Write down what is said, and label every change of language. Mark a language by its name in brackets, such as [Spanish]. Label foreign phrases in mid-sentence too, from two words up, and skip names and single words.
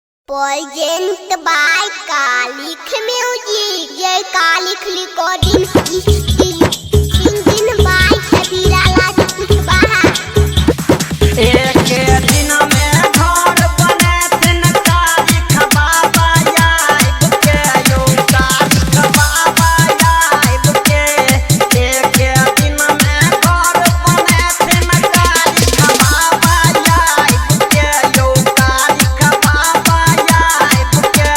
[English] Present by Kalik Music. Jai Kalik Recording. Singing by Shabira Rajput Baha. [Bhojpuri] एक दिन में घर बने दिन कालिक बाबा आइब के यो कालिक बाबा आइब के। एक दिन में घर बने दिन कालिक बाबा आइब के यो कालिक बाबा आइब के।